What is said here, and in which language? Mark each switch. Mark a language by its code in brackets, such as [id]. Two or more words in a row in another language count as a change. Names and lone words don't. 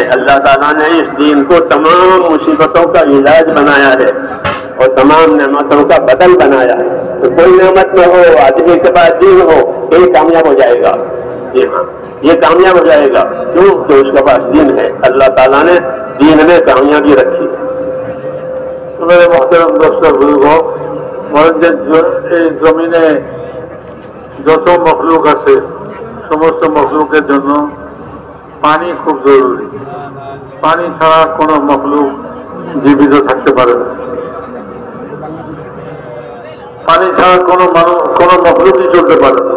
[ur] اللہ تعالیٰ نے اس دین کو تمام مصیبتوں کا علاج بنایا ہے اور تمام نعمتوں کا بدل بنایا ہے. تو کوئی نعمت نہ ہو، آدمی کے پاس دین ہو، یہ کامیاب ہو جائے گا. جی ہاں، یہ کامیاب ہو جائے گا. کیوں کہ اس کے پاس دین ہے. اللہ تعالیٰ نے دین میں کامیابی رکھی ہے. تو میرے محترم دوستوں بزرگوں، [bn] এই জমিনে যত মখলুক আছে সমস্ত মখলুকের জন্য পানি খুব জরুরি. পানি ছাড়া কোনো মখলুক জীবিত থাকতে পারে না. পানি ছাড়া কোনো মখলুকই চলতে পারে না.